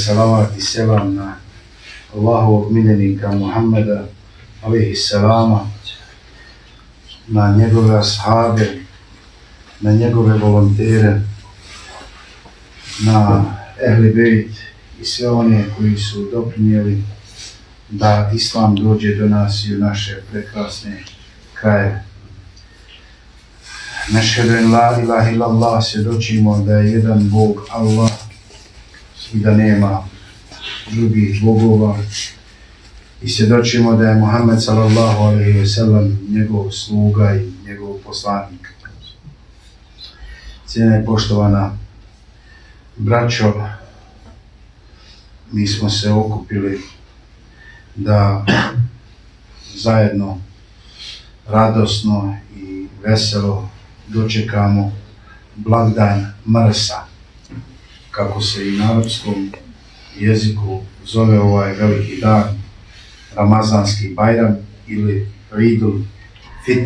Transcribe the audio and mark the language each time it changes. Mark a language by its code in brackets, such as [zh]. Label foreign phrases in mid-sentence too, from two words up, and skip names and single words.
[bs] salavat i selam na Allahovog miljenika Muhammeda, [ar] عليه السلام, [bs] na njegove ashabe, na njegove volontere, na [ar] أهل البيت [bs] i sve one koji su doprinijeli da Islam dođe do nas i u naše prekrasne krajeve. [ar] نشهد أن لا إله إلا الله, [bs] svjedočimo da je jedan Bog Allah i da nema drugih bogova, i svjedočimo da je Muhammed [ar] صلى الله عليه وسلم [bs] njegov sluga i njegov poslanik. Cijena i poštovana braćo, mi smo se okupili da zajedno radosno i veselo dočekamo blagdan Mrsa, kako se i na arapskom jeziku zove ovaj veliki dan, Ramazanski Bajram ili [ar] عيد الفطر.